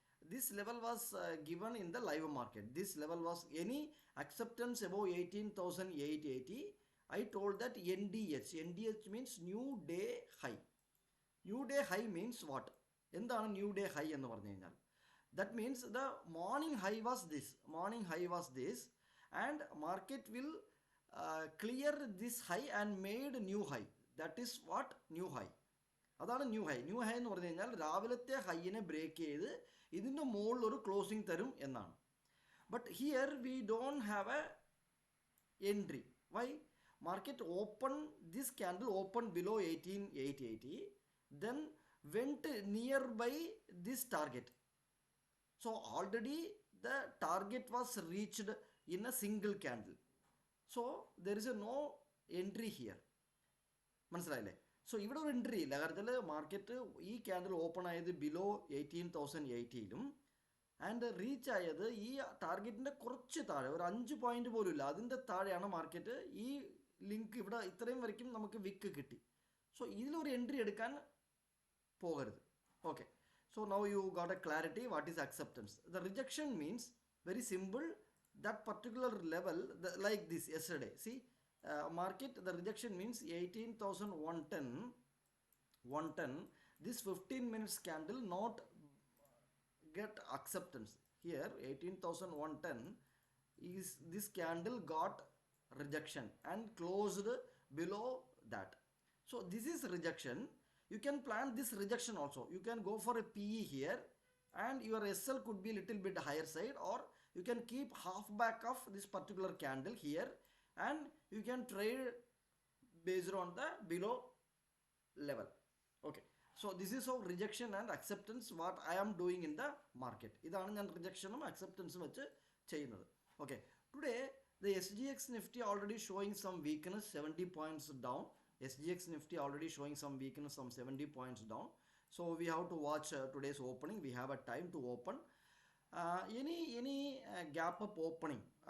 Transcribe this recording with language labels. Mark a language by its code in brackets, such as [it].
[en] This level was given in the live market. This level was any acceptance above 18,880. I told that NDH means new day high. New day high means what? [ml] എന്താണ് new day high എന്ന് പറഞ്ഞു കഴിഞ്ഞാൽ? [en] That means the morning high was this and market will clear this high and made new high. That is what new high. [ml] അതാണ് new high. New high എന്ന് പറഞ്ഞു കഴിഞ്ഞാൽ രാവിലത്തെ ഹൈയിനെ break ചെയ്ത് ഇതിൻ്റെ മുകളിൽ ഒരു ക്ലോസിംഗ് തരും എന്നാണ്. [en] But here we don't have a entry. Why? Market open this candle open below 18,880, then went nearby this target. So already the target was reached in a single candle. So there is a no entry here. [ml] മനസ്സിലായില്ലേ? So ഇവിടെ ഒരു entry ഇല്ല. കാര്യത്തിൽ market ഈ candle open ആയത് below 18,080 and reach ആയത് ഈ ടാർഗറ്റിൻ്റെ കുറച്ച് താഴെ, ഒരു 5 പോയിന്റ് പോലും ഇല്ല, അതിൻ്റെ താഴെയാണ് മാർക്കറ്റ്. ഈ ലിങ്ക് ഇവിടെ ഇത്രയും വരയ്ക്കും നമുക്ക് വിക്ക് കിട്ടി. സോ ഇതിലൊരു എൻട്രി എടുക്കാൻ പോകരുത്. [en] Okay, so now you got a clarity what is acceptance. The rejection means very simple, that particular level, like this yesterday. See, market, the rejection means 18,110. This 15 minutes candle not get acceptance. Here 18,110 is this candle got rejection and closed below that. So this is rejection. You can plan this rejection also. You can go for a PE here and your SL could be little bit higher side, or you can keep half back of this particular candle here and you can trade based on the below level. Okay, so this is how rejection and acceptance what I am doing in the market. [ml] ഇതാണ് ഞാൻ റിജക്ഷനും അക്സെപ്റ്റൻസും വെച്ച് ചെയ്യുന്നത്. [en] Okay, today the SGX Nifty already showing some weakness, 70 points down. SGX Nifty already showing some weakness, some 70 points down. So we have to watch today's opening. We have a time to open. Any gap up opening.